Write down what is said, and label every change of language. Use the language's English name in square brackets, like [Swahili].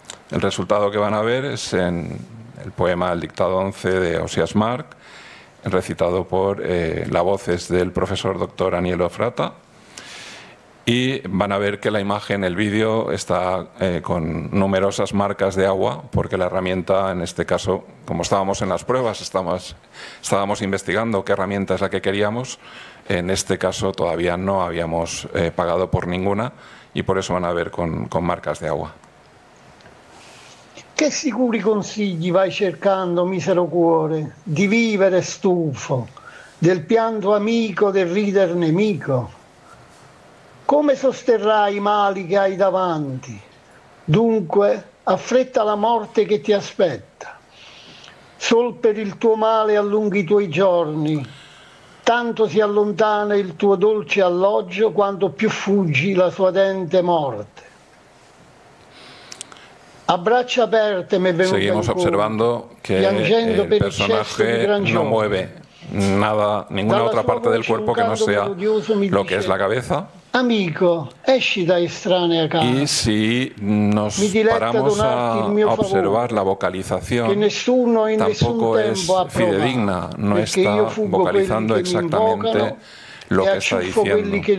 [Spanish] El resultado que van a ver es en el poema El dictado 11 de Osias March, recitado por la voz es del profesor doctor Anielo Frata, y van a ver que la imagen, el vídeo, está con numerosas marcas de agua, porque la herramienta, en este caso, como estábamos en las pruebas, estábamos investigando qué herramienta es la que queríamos. En este caso todavía no habíamos pagado por ninguna, y por eso van a ver con marcas de agua. [Italian] Che sicuri consigli vai cercando, misero cuore, di vivere stufo, del pianto amico, del rider nemico? Come sosterrai i mali che hai davanti? Dunque, affretta la morte che ti aspetta. Sol per il tuo male allunghi i tuoi giorni, tanto si allontana il tuo dolce alloggio quanto più fuggi la sua dente morte. A braccia aperte me venuto [Spanish] Seguimos observando que el personaje no mueve nada, ninguna otra parte del cuerpo que no sea lo que es la cabeza. [Italian] Amico, esci da estranea casa. [Spanish] Y si nos paramos a observar la vocalización, tampoco es fidedigna, no está vocalizando exactamente lo que está diciendo.